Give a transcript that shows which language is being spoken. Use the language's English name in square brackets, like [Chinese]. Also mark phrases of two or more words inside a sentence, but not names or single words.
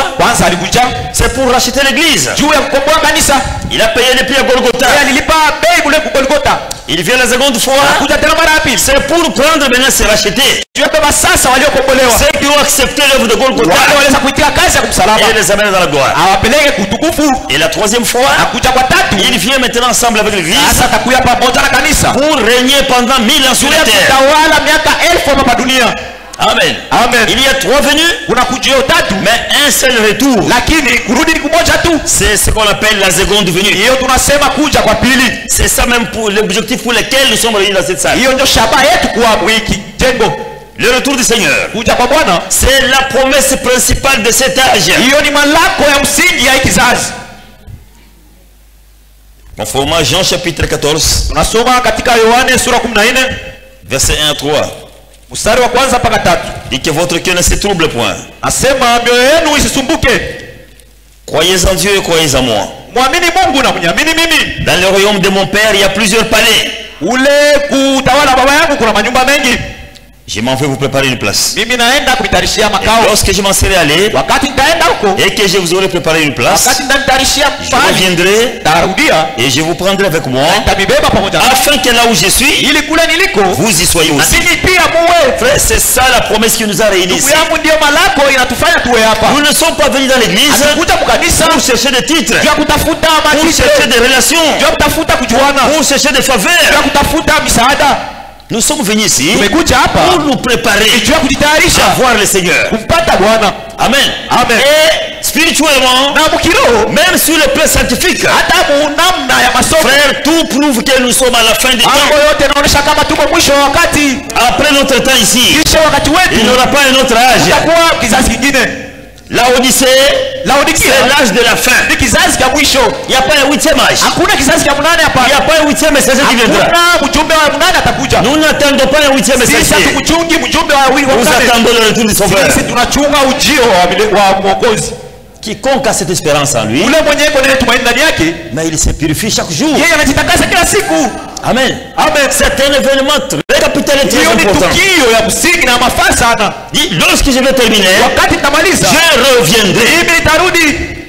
[Swahili] Kwanza alikuja [French] c'est pour racheter l'église. [Swahili] juu ya kukomboa kanisa. [French] Il a payé les prix à Golgotha. [Swahili] Yeye alilipa bei kule Golgotha. [French] Il vient la seconde fois, [Swahili] Kuja tena mara ya pili. [French] c'est pour prendre maintenant se racheter. [Swahili] Juu ya baba sasa waliokombolewa. [French] Ceux qui ont accepté l'œuvre de Golgotha [Swahili] Wale waliweza kuitia kazi ya kumsalaba. [French] et les amène dans la gloire. [Swahili] Awapeleke kutukufu. [French] Et la troisième fois, [Swahili] Akuja kwa tatu. [French] il vient maintenant ensemble avec l'église [Swahili] Sasa atakuja pamoja na kanisa. [French] pour régner pendant 1000 ans sur [Swahili] Juu [French] la [Swahili] ya [French] terre. [Swahili] kutawala miaka 1000 hapa dunia. [French] Amen. [Swahili] Amen. [French] Il y a trois venues, [Swahili] Kuna kujio tatu. [French] mais un seul retour. [Swahili] Lakini kurudi ni kumoja tu. [French] C'est ce qu'on appelle la seconde venue. [Swahili] Hiyo tunasema kuja kwa pili. [French] C'est ça même pour l'objectif pour lequel nous sommes réunis dans cette salle. [Swahili] Hiyo ndio shabaha yetu kuwa wiki jengo. [French] Le retour du Seigneur, [Swahili] Kuja kwa Bwana. [French] c'est la promesse principale de cet âge. [Swahili] Hiyo ni malako ya msingi ya hiki kizazi. [French] Conformément à Jean chapitre 14, [Swahili] Tunasoma katika Yohane sura 14 [French] verset 1 à 3. [Swahili] mstari wa kwanza mpaka 3. [French] Dit que votre cœur ne se trouble point. [Swahili] Nasema mioyo yenu isisumbuke. [French] Croyez en Dieu et croyez en moi. [Swahili] Muamini Mungu na mniamini mimi. [French] Dans le royaume de mon Père, il y a plusieurs palais. [Swahili] Ule kutawala baba yangu kuna manyumba mengi. [French] Je m'en vais vous préparer une place. [Swahili] Mimi naenda kuitarishia [French] Et [Swahili] makao. [French] lorsque je m'en serai allé [Swahili] Wakati nitaenda huko, [French] et que je vous aurai préparé une place, [Swahili] wakati nitaitarishia [French] je [Swahili] pale, [French] reviendrai [Swahili] tarudia [French] et je vous prendrai avec moi [Swahili] nitabibeba pamoja nami. [French] afin que là où je suis, [Swahili] Ili kule niliko [French] vous y soyez [Swahili] na [French] aussi. [Swahili] ninyi pia muwe. [French] Frère, c'est ça la promesse qui nous a réunis [Swahili] Ndugu [French] ici. [Swahili] yangu, ndio malako inatufanya tuwe hapa. [French] Nous ne sommes pas venus dans l'église [Swahili] Hatukuja mkanisa [French] pour chercher des titres, [Swahili] juu ya kutafuta [French] pour [Swahili] matito, [French] chercher des relations, [Swahili] juu ya kutafuta kujuana, [French] pour chercher des [Swahili] juu ya [French] faveurs. [Swahili] kutafuta misaada. [French] Nous sommes venus ici [Swahili] Tumekuja hapa [French] pour nous préparer [Swahili] juu ya kujitayarisha [French] à voir le Seigneur. [Swahili] kumpata Bwana. [French] Amen. [Swahili] Amen. [French] Et spirituellement, [Swahili] Na mkiroho [French] même sur le plan scientifique, [Swahili] hata namna ya masomo, [French] frère, tout prouve que nous sommes à la fin du [Swahili] mambo [French] temps. [Swahili] yote yanaonyesha kama tuko mwisho wa wakati. [French] Après notre temps ici, [Swahili] Kisha wakati [French] il [Swahili] wetu [French] n'y aura pas un autre âge. [Swahili] utakuwa kizazi kingine. [French] La Odyssée, c'est [Swahili] Laodikia [French] l'âge de la fin. [Swahili] ni kizazi cha mwisho. [French] Il n'y a pas un huitième âge. [Swahili] Hakuna kizazi cha munane [French] Il n'y a [Swahili] hapa. [French] pas un huitième messager qui viendra. [Swahili] Hakuna mjumbe wa munane atakuja. [French] Nous n'attendons pas un huitième [Swahili] Sisi [French] messager. [Swahili] hatukuchungi mjumbe wa [French] Nous [Swahili] nane. [French] attendons le retour du Sauveur. [Swahili] Sisi tunachunga ujio wa Mwokozi. [French] Quiconque a cette espérance en lui, [Swahili] Ule mwenye iko na tumaini ndani yake, [French] mais il se purifie chaque jour. [Swahili] yeye anajitakasa kila siku. [French] Amen. [Swahili] Amen. [French] C'est un événement très capital et très [Swahili] Hiyo ni [French] important. [Swahili] tukio ya msingi na mafaa sana. [French] Dit, lorsque je vais terminer, [Swahili] Wakati nitamaliza, [French] je reviendrai. [Swahili] mimi nitarudi